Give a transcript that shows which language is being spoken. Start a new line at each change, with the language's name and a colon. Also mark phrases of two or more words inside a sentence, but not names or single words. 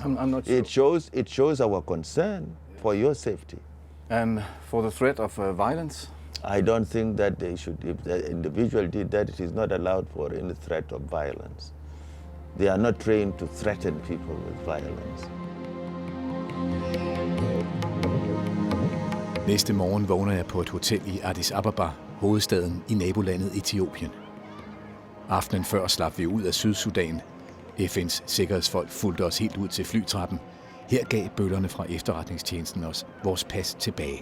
English: I'm not sure. It shows our concern for your safety. And for the threat of violence? I don't think that they should, if the individual did that, it is not allowed for any threat of violence. They are not trained to threaten people with violence.
Danish: Næste morgen vågner jeg på et hotel i Addis Ababa, hovedstaden i nabolandet Etiopien. Aftenen før slap vi ud af Sydsudan. FN's sikkerhedsfolk fulgte os helt ud til flytrappen. Her gav bøllerne fra efterretningstjenesten os vores pas tilbage.